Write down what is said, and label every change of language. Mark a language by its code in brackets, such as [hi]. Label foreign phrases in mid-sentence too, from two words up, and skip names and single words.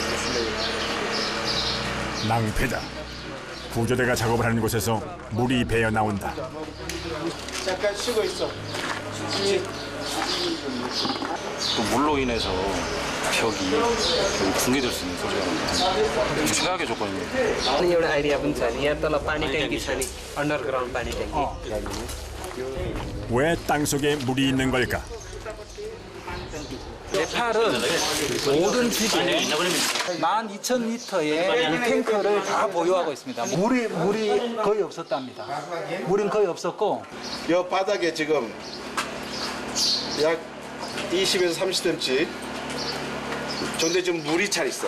[ko] 낭패다. 구조대가 작업을 하는 곳에서 물이 배어 나온다. 잠깐 쉬고 있어. 또 물로 인해서 벽이 붕괴될 수 있는 소리가 납니다. 최악의 조건입니다. [ne] अनि एउटा आइडिया पनि छ नि यहाँ तल पानी ट्याङ्की छ नि अन्डरग्राउन्ड पानी ट्याङ्की [ko] 왜 땅속에 물이 있는 걸까? 네팔은 모든 집이 12,000리터의 물탱크를 다 보유하고 있습니다. 물이 거의 없었답니다. 물은 거의 없었고 이 바닥에 지금 약 20에서 30cm 근데 지금 물이 차 있어.